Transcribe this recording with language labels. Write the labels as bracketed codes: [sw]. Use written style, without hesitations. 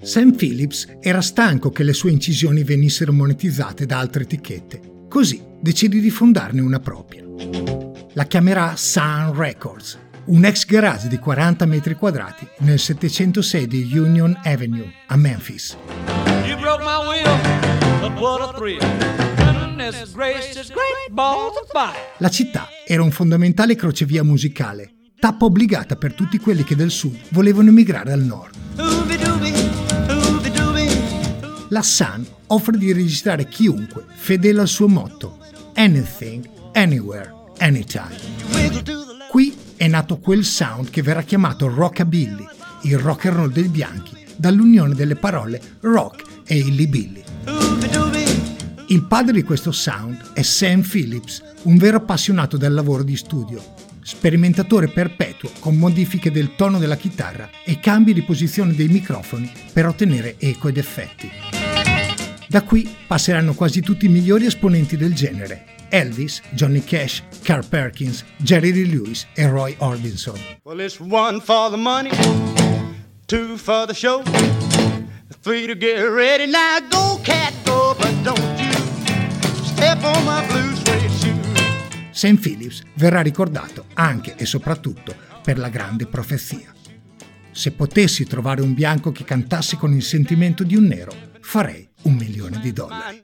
[it] Sam Phillips era stanco che le sue incisioni venissero monetizzate da altre etichette. Così decide di fondarne una propria. La chiamerà Sun Records. Un ex garage di 40 metri quadrati nel 706 di Union Avenue a Memphis. [en] You broke my wheel, what a thrill. Goodness gracious, great balls of fire. [it] La città era un fondamentale crocevia musicale, tappa obbligata per tutti quelli che del sud volevano emigrare al nord. La Sun offre di registrare chiunque, fedele al suo motto: [en] anything, anywhere, anytime. [it] Qui è nato quel sound che verrà chiamato rockabilly, il rock and roll dei bianchi, dall'unione delle parole rock e illybilly. Il padre di questo sound è Sam Phillips, un vero appassionato del lavoro di studio, sperimentatore perpetuo con modifiche del tono della chitarra e cambi di posizione dei microfoni per ottenere eco ed effetti. Da qui passeranno quasi tutti i migliori esponenti del genere: Elvis, Johnny Cash, Carl Perkins, Jerry Lee Lewis e Roy Orbison. [en] Well, it's one for the money, two for the show, three to get ready, now go cat go, but don't you step on my blue suede shoes. [it] Sam Phillips verrà ricordato anche e soprattutto per la grande profezia. Se potessi trovare un bianco che cantasse con il sentimento di un nero, farei $1,000,000.